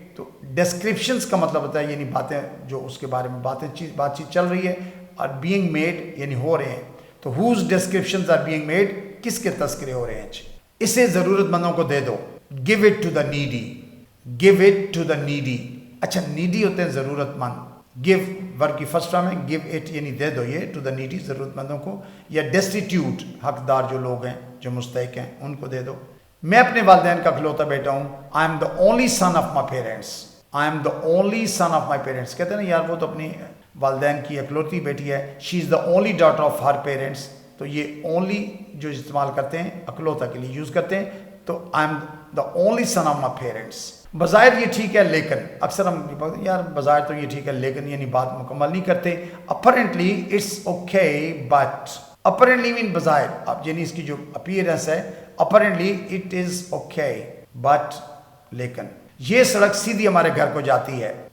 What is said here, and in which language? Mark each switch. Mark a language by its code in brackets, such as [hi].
[ur] تو ڈسکرپشنز کا مطلب ہوتا ہے یعنی باتیں جو اس کے بارے میں بات چیت چل رہی ہے، اور بینگ میڈ یعنی ہو رہے ہیں. تو [en] whose descriptions are being made, [ur] کس کے تذکرے ہو رہے ہیں. اسے ضرورت مندوں کو دے دو. [en] Give it to the needy. Give it to the needy. [ur] اچھا، نیڈی ہوتے ہیں ضرورت مند. گیو ورب کی فرسٹ فارم ہے. گیو اٹ یعنی دے دو یہ ٹو دا نیڈی، ضرورت مندوں کو. یا ڈیسٹیٹیوٹ حقدار جو لوگ ہیں جو مستحق ہیں ان کو دے دو. میں اپنے والدین کا اکلوتا بیٹا ہوں. [en] I am the only son of my parents. I am the only son of my parents. [ur] کہتے ہیں نا یار وہ تو اپنی والدین کی اکلوتی بیٹی ہے. [en] She is the only daughter of her parents. [ur] تو یہ اونلی جو استعمال کرتے ہیں اکلوتا کے لیے یوز کرتے ہیں. [en] تو I am the only son of my parents. [ur] بظاہر یہ ٹھیک ہے لیکن، اکثر ہم یار بظاہر تو یہ ٹھیک ہے لیکن یعنی بات مکمل نہیں کرتے. [en] Apparently it's okay but. [ur] Apparently مین بظاہر، اب یعنی اس کی جو اپیئرنس ہے [en] apparently it is okay but [ur] لیکن یہ سڑک سیدھی ہمارے گھر کو جاتی ہے.